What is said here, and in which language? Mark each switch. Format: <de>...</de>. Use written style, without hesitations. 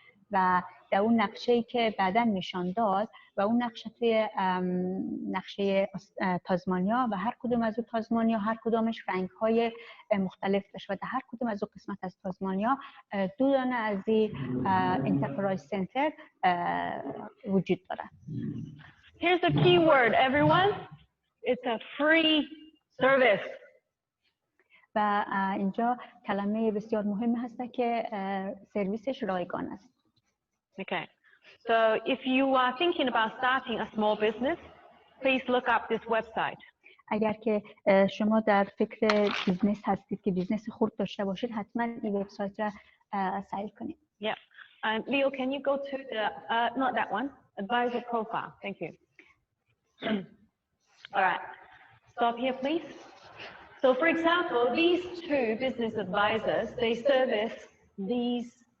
<fa>و در اون نقشه‌ای که بعداً نشان داد و اون نقشه توی نقشه تازمانیا و هر کدوم از اون تازمانیا هر کدومش رنگ‌های مختلف داشت و در هر کدوم از اون قسمت از تازمانیا دو دانه از این انترپرایز سنتر وجود داره.</fa> <en>Here's the key word, everyone. It's a free service.</en> <fa>و اینجا کلمه بسیار مهمی هست که سرویسش رایگان است.</fa> <en>Okay, so if you are thinking about starting a small business, please look up this website.</en> <fa>اگر که شما در فکر بیزنس هستید که بیزنس خرد داشته باشید حتما این وبسایت را سعی کنید.</fa> <en>Yeah. Leo, can you go to the not that one, advisor profile? Thank you. All right. Stop here, please. So, for example, these two business advisors, they service these.</en>